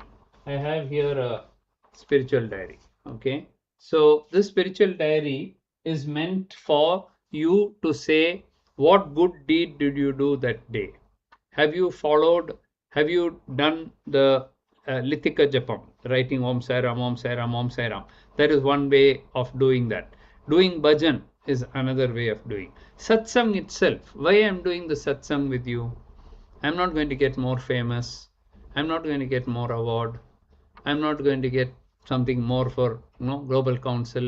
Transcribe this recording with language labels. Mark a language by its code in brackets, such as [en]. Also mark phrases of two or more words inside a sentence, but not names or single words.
[en] I have here a spiritual diary. Okay. So this spiritual diary is meant for you to say, what good deed did you do that day? Have you done the Lithika Japam, writing Om Sai Ram, Om Sai Ram, Om Sai Ram? That is one way of doing that. Doing bhajan is another way of doing. Satsang itself, why I am doing the satsang with you? I'm not going to get more famous. I'm not going to get more award. I'm not going to get something more for global council.